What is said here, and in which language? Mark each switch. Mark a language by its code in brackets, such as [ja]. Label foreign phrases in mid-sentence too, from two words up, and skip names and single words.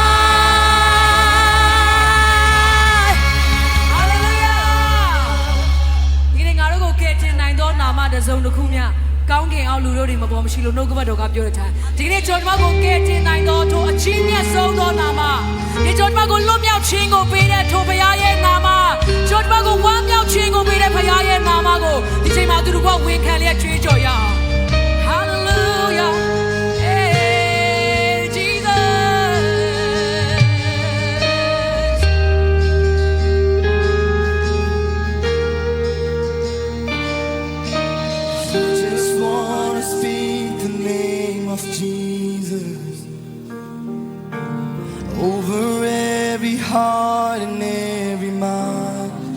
[my] ဟာလေလုယာဒီနေ့ငါတို့ကိုကယ်တင်နိုင်သောနာမတစ်စုံတစ်ခုမြကောင်းကင်အောင်လူတို့တွေမပေါ်မရှိလို့နှုတ်ကပတ်တော်ကပြောတဲ့တိုင်းဒီနေ့ကျွန်တော်တို့ကိုကယ်တင်နိုင်သောထိုအချင်းမြတ်ဆုံးသောနာမဒီကျွန်တော်တို့ကိုလွတ်မြောက်ခြင်းကိုပေးတဲ့ထိုဘုရားရဲ့နာမကျွန်တော်တို့ကိုဝမ်းမြောက်ခြင်းကိုပေးတဲ့ဘုရားရဲ့နာမကိုဒီချိန်မှာသူတို့ကဝန်ခံလျက်ကြွေးကြော်ရအောင် [en] Hallelujah Hey Jesus Just wanna speak the name of Jesus over every heart and every mind.